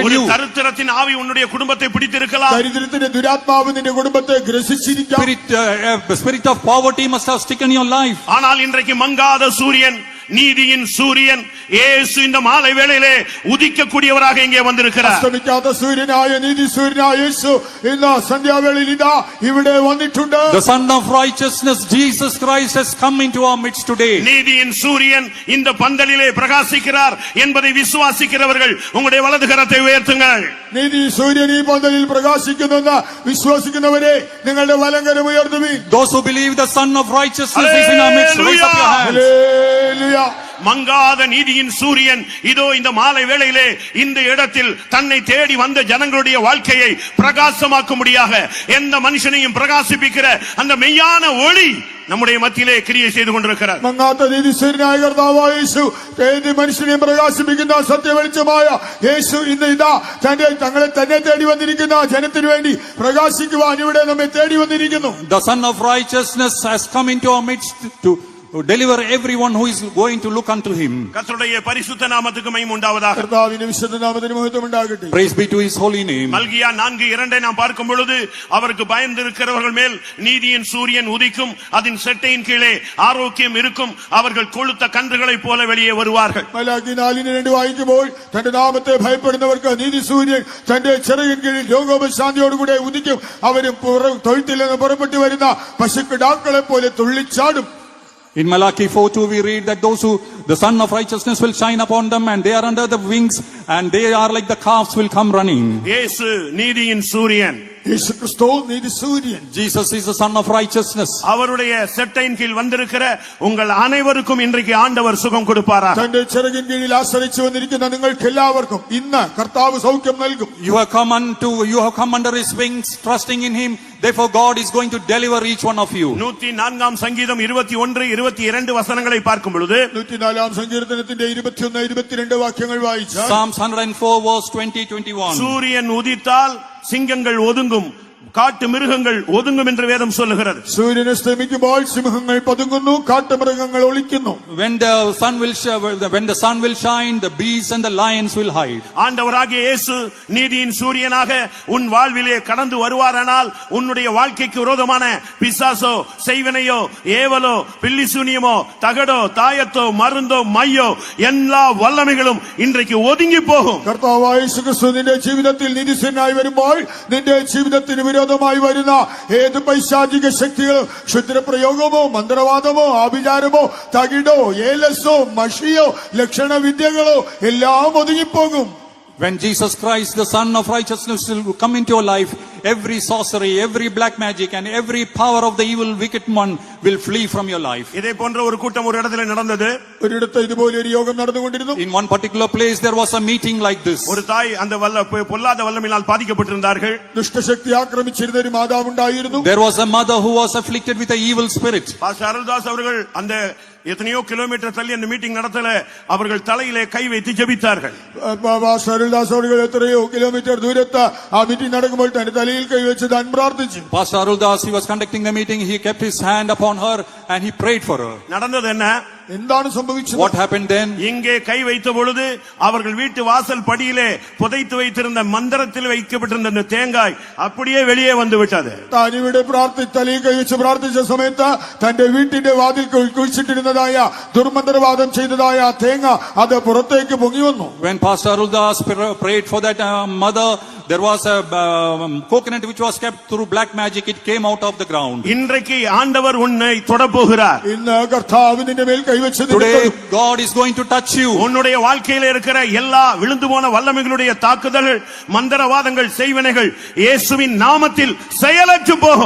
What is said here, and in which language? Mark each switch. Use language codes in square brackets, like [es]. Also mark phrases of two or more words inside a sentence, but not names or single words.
[ta] ஒரு [en] you. [ta] தரித்திரத்தின் ஆவி உன்னுடைய குடும்பத்தை பிடித்திருக்கலாம். [ml] ദരിദ്രത്തിന്റെ ദുരാത്മാവ് നിന്റെ കുടുംബത്തെ ഗ്രസിച്ചിരിക്കാം. [en] Spirit of poverty must have stricken your life. [ta] ஆனால் இன்றைக்கு மங்காத சூரியன், நீதியின் சூரியன் இயேசு இந்த மாலை வேளையிலே உதிக்கக்கூடியவராக இங்கே வந்திருக்கிறார். [ml] അസ്തമിക്കാത്ത സൂര്യനായ നീതി സൂര്യനായ യേശു ഇന്ന് സന്ധ്യാവേളയിൽ ഇതാ ഇവിടെ വന്നിട്ടുണ്ട്. [en] The Son of Righteousness, Jesus Christ, has come into our midst today. [ta] நீதியின் சூரியன் இந்த பந்தலிலே பிரகாசிக்கிறார் என்பதை விசுவாசிக்கிறவர்கள் உங்களுடைய வலது கரத்தை உயர்த்துங்கள். [ml] നീതി സൂര്യൻ ഈ പന്തലിൽ പ്രകാശിക്കുന്നെന്ന് വിശ്വസിക്കുന്നവരെ നിങ്ങളുടെ വലങ്കരം ഉയർത്തുവിൻ. [en] Those who believe the Son of Righteousness is in our midst, raise up your hands. [ml] ഹല്ലേലൂയ. [ta] மங்காத நீதியின் சூரியன் இதோ இந்த மாலை வேளையிலே இந்த இடத்தில் தன்னை தேடி வந்த ஜனங்களுடைய வாழ்க்கையை பிரகாசமாக்கும்படியாக எந்த மனுஷனையும் பிரகாசிப்பிக்கிற அந்த மெய்யான ஒளி நம்முடைய மத்தியிலே கிரியை செய்து கொண்டிருக்கிறார். [ml] മങ്ങാത്ത നീതി സൂര്യനായ കർത്താവായ യേശു ഏത് മനുഷ്യനെയും പ്രകാശിപ്പിക്കുന്ന സത്യവെളിച്ചമായ യേശു ഇന്ന് ഇതാ തങ്ങളെ തന്നെ തേടി വന്നിരിക്കുന്ന ജനത്തിനു വേണ്ടി പ്രകാശിക്കുവാൻ ഇവിടെ നമ്മെ തേടി വന്നിരിക്കുന്നു. [en] The Son of Righteousness has come into our midst to deliver everyone who is going to look unto him. [ta] கர்த்தருடைய பரிசுத்த நாமத்துக்கு மகிமை உண்டாவதாக. [ml] കർത്താവിന്റെ വിശുദ്ധ നാമത്തിന് മഹത്വം ഉണ്ടാകട്ടെ. [en] Praise be to his holy name. [ta] மல்கியா 4:2 நாம் பார்க்கும் பொழுது அவருக்கு பயந்திருக்கிறவர்கள் மேல் நீதியின் சூரியன் உதிக்கும், அதன் செட்டையின் கீழே ஆரோக்கியம் இருக்கும், அவர்கள் கொழுத்த கன்றுகளைப் போல வெளியே வருவார்கள். [ml] മലാക്കി 4:2 വായിക്കുമ്പോൾ തന്റെ നാമത്തെ ഭയപ്പെടുന്നവർക്ക് നീതി സൂര്യൻ തന്റെ ചിറകിൻ കീഴിൽ രോഗോപശാന്തിയോടുകൂടെ ഉദിക്കും, അവരും തൊഴുത്തിൽ നിന്ന് പുറപ്പെട്ടു വരുന്ന പശുക്കിടാക്കളെ പോലെ തുള്ളിച്ചാടും. [en] In Malachi 4:2 we read that those who the Son of Righteousness will shine upon them, and they are under the wings, and they are like the calves will come running. [ta] இயேசு நீதியின் சூரியன். [ml] യേശു ക്രിസ്തു നീതി സൂര്യൻ. [en] Jesus is the Son of Righteousness. [ta] அவருடைய செட்டையின் கீழ் வந்திருக்கிற உங்கள் அனைவருக்கும் இன்றைக்கு ஆண்டவர் சுகம் கொடுப்பாரா. [ml] തന്റെ ചിറകിൻ കീഴിൽ ആശ്രയിച്ചു വന്നിരിക്കുന്ന നിങ്ങൾക്ക് എല്ലാവർക്കും ഇന്ന് കർത്താവ് സൗഖ്യം നൽകും. [en] You have come under his wings, trusting in him. Therefore God is going to deliver each one of you. [ta] 104 சங்கீதம் 21-22 வசனங்களை பார்க்கும் பொழுது [ml] 104 സങ്കീർത്തനത്തിന്റെ 21-22 വാക്യങ്ങൾ വായിച്ചാൽ [en] Psalms 104 verse 20-21. [ta] சூரியன் உதித்தால் சிங்கங்கள் ஒதுங்கும், காட்டு மிருகங்கள் ஒதுங்கும் என்று வேதம் சொல்லுகிறது. [ml] സൂര്യൻ അസ്തമിക്കുമ്പോൾ സിംഹങ്ങൾ പതുങ്ങുന്നു, കാട്ടുമൃഗങ്ങൾ ഒളിക്കുന്നു. [en] When the sun will shine, the beasts and the lions will hide. [ta] ஆண்டவராகிய இயேசு நீதியின் சூரியனாக உன் வாழ்விலே கடந்து வருவாரானால் உன்னுடைய வாழ்க்கைக்கு விரோதமான பிசாசோ, செய்வினையோ, ஏவலோ, பில்லிசூனியமோ, தகடோ, தாயத்தோ, மருந்தோ, மையோ எல்லா வல்லமைகளும் இன்றைக்கு ஒதுங்கி போகும். [ml] കർത്താവായ യേശു ക്രിസ്തു നിന്റെ ജീവിതത്തിൽ നീതിസൂര്യനായി വരുമ്പോൾ നിന്റെ ജീവിതത്തിന് വിരോധമായി വരുന്ന ഏത് പൈശാചിക ശക്തികളോ, ക്ഷുദ്രപ്രയോഗമോ, മന്ത്രവാദമോ, ആഭിചാരമോ, തകിടോ, ഏലസോ, മഷിയോ, ലക്ഷണവിദ്യകളോ എല്ലാം ഒതുങ്ങിപ്പോകും. [en] When Jesus Christ, the Son of Righteousness, will come into your life, every sorcery, every black magic, and every power of the evil wicked one will flee from your life. [ta] இதே போன்ற ஒரு கூட்டம் ஒரு இடத்துல நடந்தது. [ml] ഒരിടത്ത് ഇതുപോലെ ഒരു യോഗം നടന്നുകൊണ്ടിരുന്നു. [en] In one particular place there was a meeting like this. [ta] ஒரு தாய் அந்த பொல்லாத வல்லமையினால் பாதிக்கப்பட்டிருந்தார்கள். [ml] ദുഷ്ടശക്തി ആക്രമിച്ചിരുന്ന ഒരു മാതാവുണ്ടായിരുന്നു. [en] There was a mother who was afflicted with an evil spirit. [ta] பாஸ்டர் அருள்தாஸ் அவர்கள் அந்த எத்தனையோ கிலோமீட்டர் தள்ளி அந்த மீட்டிங் நடத்தல, அவர்கள் தலையிலே கை வைத்து ஜெபித்தார்கள். [ml] അരുൾദാസ് അവர்கள் എത്രയോ കിലോമീറ്റർ ദൂരത്ത് ആ മീറ്റിംഗ് നടക്കുമ്പോൾ തന്റെ തലയിൽ കൈവച്ച് താൻ പ്രാർത്ഥിച്ചു. [en] Pastor Aruldas, he was conducting the meeting, he kept his hand upon her and he prayed for her. [ta] நடந்தது என்ன? [ml] എന്താണ് സംഭവിച്ചത്? [en] What happened then? [ta] இங்கே கை வைத்த பொழுது அவர்கள் வீட்டு வாசல் படியிலே புதைத்து வைத்திருந்த மந்திரத்தில் வைக்கப்பட்டிருந்த அந்த தேங்காய் அப்படியே வெளியே வந்து விட்டது. [ml] താൻ ഇവിടെ തലയിൽ കൈവച്ച് പ്രാർത്ഥിച്ച സമയത്ത് തന്റെ വീട്ടിന്റെ വാതിൽ കുഴിച്ചിട്ടിരുന്നതായ ദുർമന്ത്രവാദം ചെയ്തതായ തേങ്ങ അത് പുറത്തേക്ക് പൊങ്ങി വന്നു. [en] When Pastor Aruldas prayed for that mother, there was a coconut which was kept through black magic. It came out of the ground. [ta] இன்றைக்கு ஆண்டவர் உன்னை தொடப்போகிறார். [ml] ഇന്ന് കർത്താവ് നിന്റെ മേൽ കൈവച്ച് [en] Today God is going to touch you. [ta] உன்னுடைய வாழ்க்கையில இருக்கிற எல்லா விழுந்து போன வல்லமைகளுடைய தாக்குதல்கள், மந்திரவாதங்கள், செய்வினைகள் இயேசுவின் நாமத்தில் செயலற்று போகும்.